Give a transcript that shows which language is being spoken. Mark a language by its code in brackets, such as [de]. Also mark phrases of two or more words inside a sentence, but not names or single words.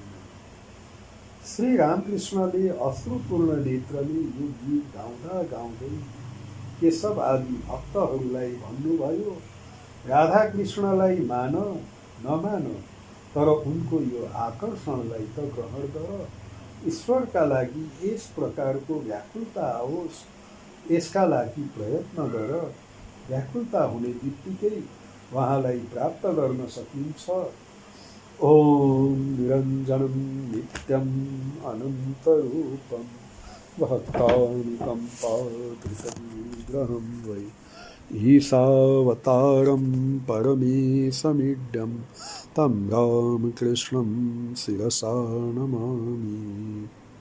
[ne] श्री रामकृष्णले अश्रुपूर्ण नेत्रले यो गीत गाउँदा गाउँदै केशव आदि भक्तहरूलाई भन्नुभयो, राधाकृष्णलाई मान नमान, तर उनको यो आकर्षणलाई त ग्रहण गर। ईश्वरका लागि यस प्रकारको व्याकुलता आओस्, यसका लागि प्रयत्न गर। व्याकुलता हुने बित्तिकै उहाँलाई प्राप्त गर्न सकिन्छ। [sa] ओम निरञ्जनं नित्यम् अनन्तरूपं भक्तानुकम्पाधृतविग्रहं वै ईशावतारं परमेशमीड्यं तं रामकृष्णं शिरसा नमामि।